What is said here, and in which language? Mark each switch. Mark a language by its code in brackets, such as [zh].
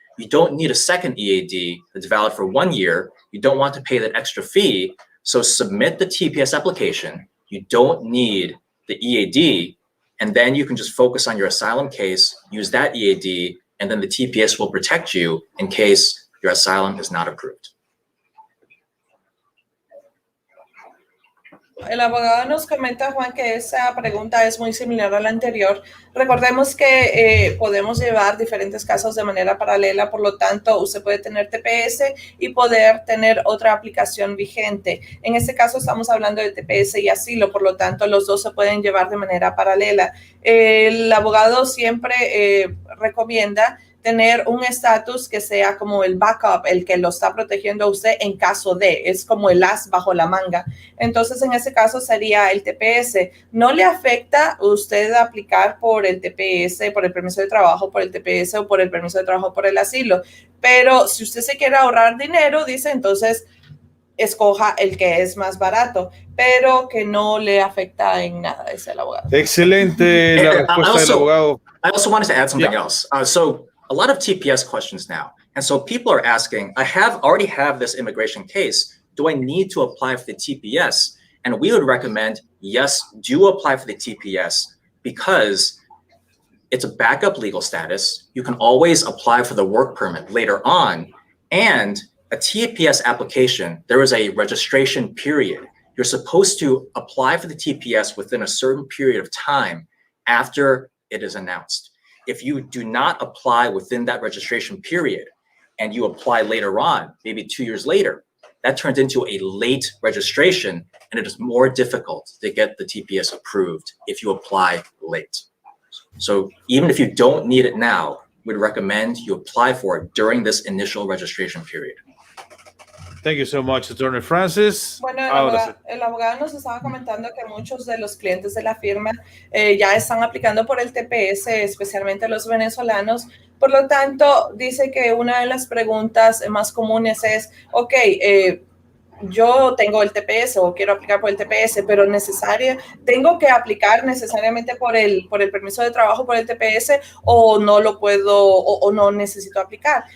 [en] You don't need a second EAD that's valid for 1 year. You don't want to pay that extra fee. So submit the TPS application. You don't need the EAD. And then you can just focus on your asylum case, use that EAD, and then the TPS will protect you in case your asylum is not approved. [es] El abogado nos comenta, Juan, que esa pregunta es muy similar a la anterior. Recordemos que podemos llevar diferentes casos de manera paralela, por lo tanto, usted puede tener TPS y poder tener otra aplicación vigente. En este caso estamos hablando de TPS y asilo, por lo tanto, los dos se pueden llevar de manera paralela. El abogado siempre recomienda tener un estatus que sea como el backup, el que lo está protegiendo a usted en caso de, es como el as bajo la manga. Entonces, en ese caso sería el TPS. No le afecta usted aplicar por el TPS, por el permiso de trabajo, por el TPS o por el permiso de trabajo por el asilo. Pero si usted se quiere ahorrar dinero, dice, entonces escoja el que es más barato, pero que no le afecta en nada, dice el abogado. Excelente la respuesta del abogado. [en] I also wanted to add something else. So a lot of TPS questions now. And so people are asking, I already have this immigration case. Do I need to apply for the TPS? And we would recommend, yes, do apply for the TPS because it's a backup legal status. You can always apply for the work permit later on. And a TPS application, there is a registration period. You're supposed to apply for the TPS within a certain period of time after it is announced. If you do not apply within that registration period and you apply later on, maybe 2 years later, that turns into a late registration and it is more difficult to get the TPS approved if you apply late. So even if you don't need it now, we'd recommend you apply for it during this initial registration period. Thank you so much, Attorney Francis. [es] Bueno, el abogado nos estaba comentando que muchos de los clientes de la firma ya están aplicando por el TPS, especialmente los venezolanos. Por lo tanto, dice que una de las preguntas más comunes es, ok, yo tengo el TPS o quiero aplicar por el TPS, pero tengo que aplicar necesariamente por el permiso de trabajo por el TPS o no lo puedo o no necesito aplicar.